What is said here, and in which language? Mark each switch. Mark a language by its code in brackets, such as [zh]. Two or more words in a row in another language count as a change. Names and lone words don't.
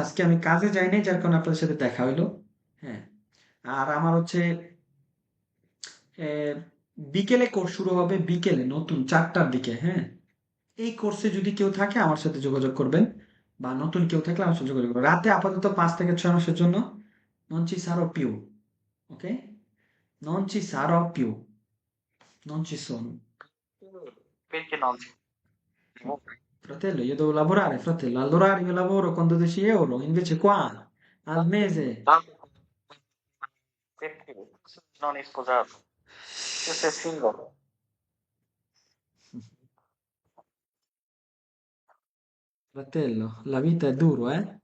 [bn] আজকে আমি কাজে যাই নাই, যার কারণে আপনাদের সাথে দেখা হইলো। হ্যাঁ, আর আমার হচ্ছে আহ, বিকেলে কোর্স শুরু হবে, বিকেলে নতুন 4টার দিকে। হ্যাঁ, এই কোর্সে যদি কেউ থাকে আমার সাথে যোগাযোগ করবেন, বা নতুন কেউ থাকলে আমার সাথে যোগাযোগ করবেন। রাতে আপাতত 5 থেকে 6 মাসের জন্য [it] non ci sarò più. ওকে, non ci sarò più, non ci sono. Perché non si può? Fratello, io devo lavorare, fratello. All'orario lavoro con 12 euro, invece qua al mese. Perché non è sposato? Tu sei single? Fratello, la vita è duro, eh?